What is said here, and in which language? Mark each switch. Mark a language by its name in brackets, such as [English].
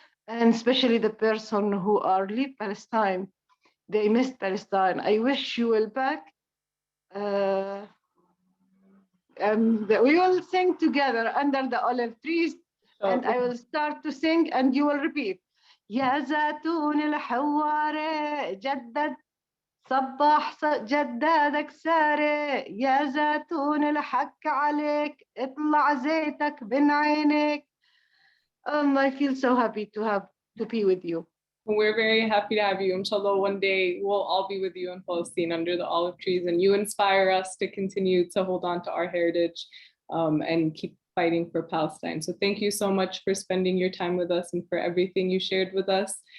[English] And especially the person who are leave Palestine, they missed Palestine. I wish you will back. And we will sing together under the olive trees, and I will start to sing and you will repeat. [Arabic] يا زيتون الحواري جدد صبح جدادك ساري يا زيتون الحك عليك اطلع زيتك بين عينيك. [English] I feel so happy to be with you. We're very happy to have you. Inshallah, one day we'll all be with you in Palestine under the olive trees, and you inspire us to continue to hold on to our heritage and keep fighting for Palestine. So thank you so much for spending your time with us and for everything you shared with us.